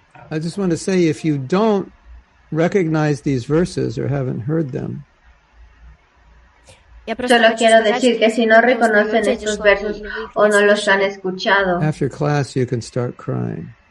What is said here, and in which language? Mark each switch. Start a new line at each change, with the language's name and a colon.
English: I just want to say, if you don't recognize these verses or haven't heard them,
Spanish: solo quiero decir que si no reconocen estos versos o no los han escuchado,
English: after class you can start crying.